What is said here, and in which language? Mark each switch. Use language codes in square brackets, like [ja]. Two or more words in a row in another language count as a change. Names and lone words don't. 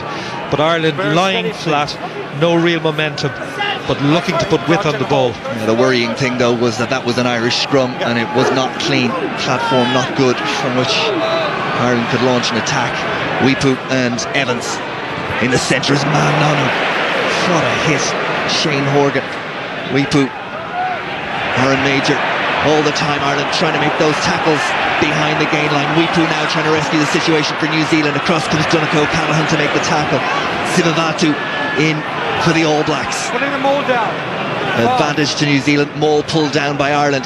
[en] But Ireland lying flat, no real momentum, but looking to put width on the ball. Yeah, the worrying thing though was that was an Irish scrum, and it was not clean. Platform not good, from which Ireland could launch an attack. Weepu and Evans in the centre is Nanu. What a hit. Shane Horgan. Weepu. Aaron Major. All the time Ireland trying to make those tackles behind the gain line. Weepu now trying to rescue the situation for New Zealand. Across comes Donegal Callaghan to make the tackle. Sivivatu in for the All Blacks. Putting the maul down. Advantage to New Zealand. Maul pulled down by Ireland.